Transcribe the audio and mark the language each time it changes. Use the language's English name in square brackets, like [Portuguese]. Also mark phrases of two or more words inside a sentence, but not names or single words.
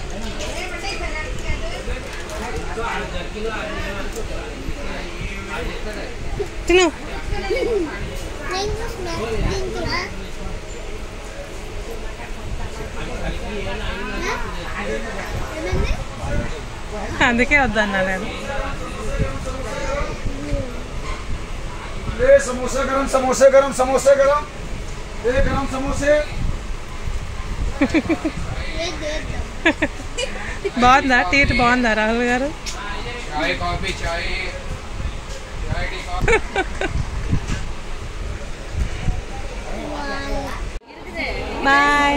[Telugu] తిను. అందుకే వద్దన్నా నేను. [Hindi] समोसा गरम, समोसे गरम, समोसे गरम, गरम समोसे. [Telugu] బాగుందా? టీట్ బాగుందా రాహుల్ గారు? చాయ్ కాఫీ చాయ్ బాయ్.